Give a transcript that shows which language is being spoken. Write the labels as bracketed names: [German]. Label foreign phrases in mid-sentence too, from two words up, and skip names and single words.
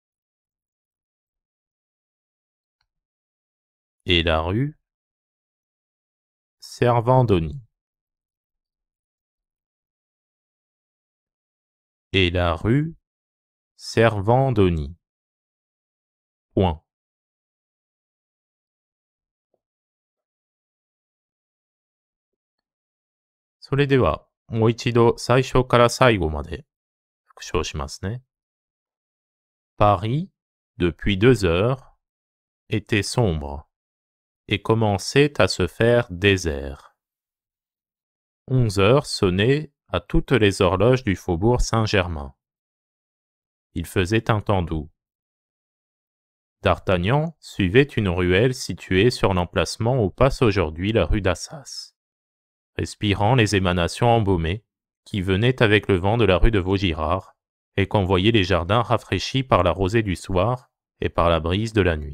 [French] et la rue Servandoni, et la rue Servandoni, point. [Japanese] それでは、もう一度最初から最後まで復唱しますね。 [French] Paris, depuis 2 heures, était sombre et commençait à se faire désert. 11 heures sonnaient à toutes les horloges du faubourg Saint-Germain. Il faisait un temps doux. D'Artagnan suivait une ruelle située sur l'emplacement où passe aujourd'hui la rue d'Assas, respirant les émanations embaumées qui venaient avec le vent de la rue de Vaugirard et qu'envoyaient les jardins rafraîchis par la rosée du soir et par la brise de la nuit.